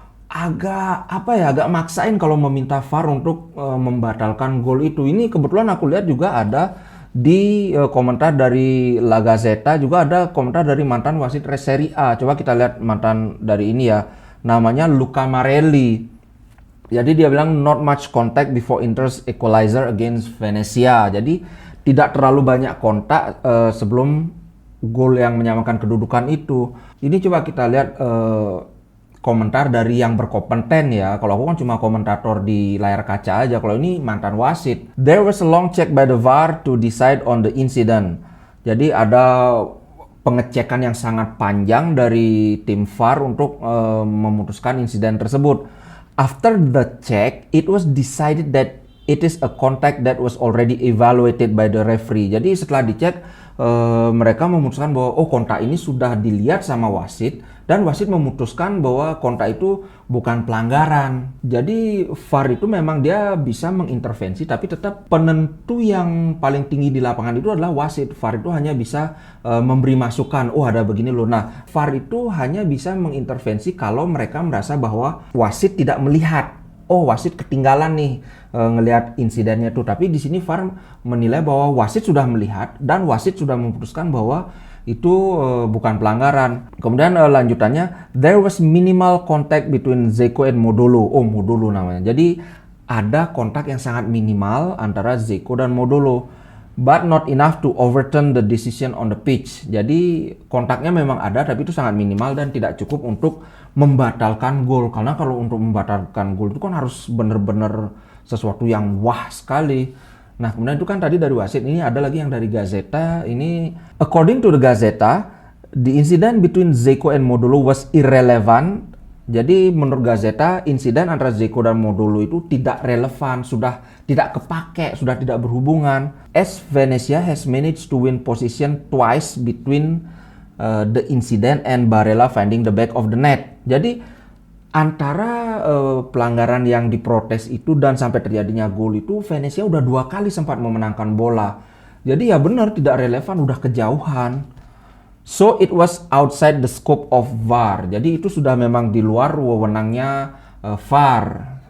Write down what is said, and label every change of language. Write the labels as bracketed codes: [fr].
[id] Agak maksain kalau meminta VAR untuk membatalkan gol itu. Ini kebetulan aku lihat juga ada di komentar dari La Gazzetta, juga ada komentar dari mantan wasit Serie A. Coba kita lihat mantan dari ini ya, namanya Luca Marelli. Jadi dia bilang [en] not much contact before Inter's equalizer against Venezia. [id] Jadi tidak terlalu banyak kontak sebelum gol yang menyamakan kedudukan itu. Ini coba kita lihat komentar dari yang berkompeten ya. Kalau aku kan cuma komentator di layar kaca aja. Kalau ini mantan wasit. [en] There was a long check by the VAR to decide on the incident. [id] Jadi ada pengecekan yang sangat panjang dari tim VAR untuk memutuskan insiden tersebut. [en] After the check, it was decided that it is a contact that was already evaluated by the referee. [id] Jadi setelah dicek, mereka memutuskan bahwa kontak ini sudah dilihat sama wasit, dan wasit memutuskan bahwa kontak itu bukan pelanggaran. Jadi VAR itu memang dia bisa mengintervensi, tapi tetap penentu yang paling tinggi di lapangan itu adalah wasit. VAR itu hanya bisa memberi masukan, ada begini loh. Nah, VAR itu hanya bisa mengintervensi kalau mereka merasa bahwa wasit tidak melihat. Wasit ketinggalan nih ngelihat insidennya tuh. Tapi di sini VAR menilai bahwa wasit sudah melihat dan wasit sudah memutuskan bahwa itu bukan pelanggaran. Kemudian lanjutannya, [en] there was minimal contact between Dzeko and Modolo. [id] Modolo namanya. Jadi ada kontak yang sangat minimal antara Dzeko dan Modolo, [en] but not enough to overturn the decision on the pitch. [id] Jadi kontaknya memang ada, tapi itu sangat minimal dan tidak cukup untuk membatalkan gol. Karena kalau untuk membatalkan gol itu kan harus benar-benar sesuatu yang wah sekali. Nah, kemudian itu kan tadi dari wasit. Ini ada lagi yang dari Gazzetta. [en] Ini, according to the Gazzetta, the incident between Dzeko and Modolo was irrelevant. [id] Jadi menurut Gazzetta, insiden antara Dzeko dan Modolo itu tidak relevan, sudah tidak kepake, sudah tidak berhubungan. [en] As Venezia has managed to win position twice between the incident and Barella finding the back of the net. [id] Jadi antara pelanggaran yang diprotes itu dan sampai terjadinya gol itu, Venezia udah 2 kali sempat memenangkan bola. Jadi ya benar tidak relevan, udah kejauhan. [en] So it was outside the scope of VAR. [id] Jadi itu sudah memang di luar wewenangnya VAR.